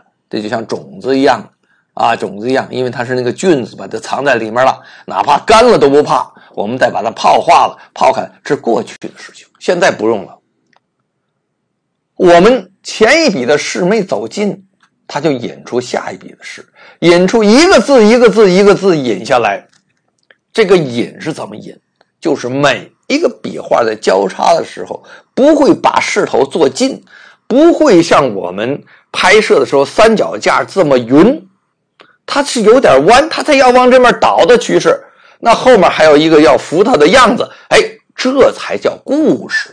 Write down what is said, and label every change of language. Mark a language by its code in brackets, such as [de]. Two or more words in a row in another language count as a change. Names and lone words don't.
[zh] 這就像種子一樣啊，種子一樣，因為它是那個菌子把它藏在裡面了，哪怕乾了都不怕，我們再把它泡化了，泡開，這是過去的事情，現在不用了。我們前一筆的事沒走盡，它就引出下一筆的事，引出一個字一個字一個字引下來。這個引是怎麼引？就是每一個筆畫在交叉的時候，不會把勢頭做盡，不會像我們拍攝的時候三腳架這麼勻，它是有點彎，它才要往這邊倒的趨勢，那後面還有一個要扶它的樣子，哎，這才叫故事。